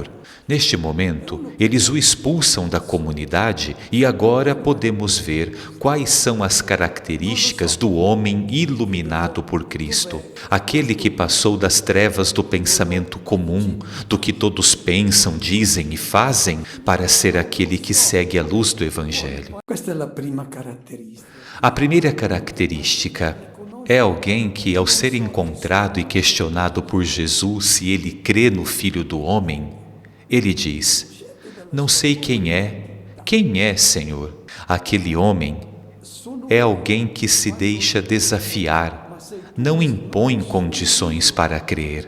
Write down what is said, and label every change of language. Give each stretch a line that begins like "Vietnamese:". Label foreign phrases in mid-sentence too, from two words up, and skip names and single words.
Portuguese: Neste momento, eles o expulsam da comunidade e agora podemos ver quais são as características do homem iluminado por Cristo. Aquele que passou das trevas do pensamento comum, do que todos pensam, dizem e fazem, para ser aquele que segue a luz do Evangelho.
Italian: Questa è la prima caratteristica.
Portuguese: A primeira característica é alguém que, ao ser encontrado e questionado por Jesus se ele crê no Filho do Homem, ele diz: não sei quem é, Senhor? Aquele homem é alguém que se deixa desafiar, não impõe condições para crer.